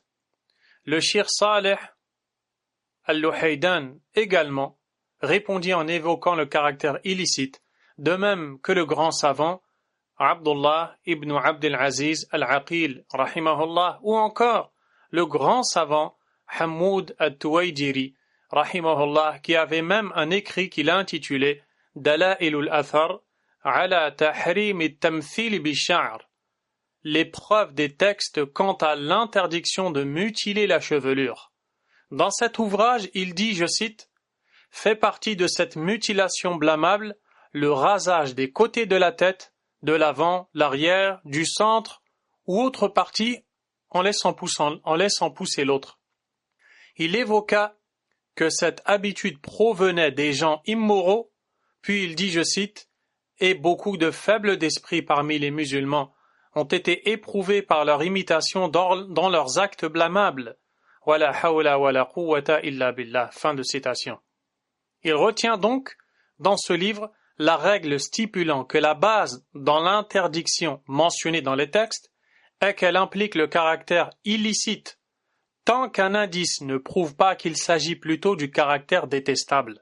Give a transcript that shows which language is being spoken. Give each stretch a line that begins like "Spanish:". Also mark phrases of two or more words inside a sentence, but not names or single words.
French: Le cheikh Saleh al-Luhaydan également répondit en évoquant le caractère illicite, de même que le grand savant Abdullah ibn Abdel Aziz al-Aqil rahimahullah, ou encore le grand savant Hamoud al-Tuwaydiri rahimahullah, qui avait même un écrit qu'il a intitulé Dala'ilul Athar ala tahrim at-tamthil bi-sha'r, les preuves des textes quant à l'interdiction de mutiler la chevelure. Dans cet ouvrage, il dit, je cite, « Fait partie de cette mutilation blâmable le rasage des côtés de la tête, de l'avant, l'arrière, du centre ou autre partie en laissant pousser l'autre. » Il évoqua que cette habitude provenait des gens immoraux, puis il dit, je cite, « Et beaucoup de faibles d'esprit parmi les musulmans ont été éprouvés par leur imitation dans leurs actes blâmables.
Arabic: ولا حول ولا قوة إلا بالله.
French: » Fin de citation. Il retient donc dans ce livre la règle stipulant que la base dans l'interdiction mentionnée dans les textes est qu'elle implique le caractère illicite, tant qu'un indice ne prouve pas qu'il s'agit plutôt du caractère détestable.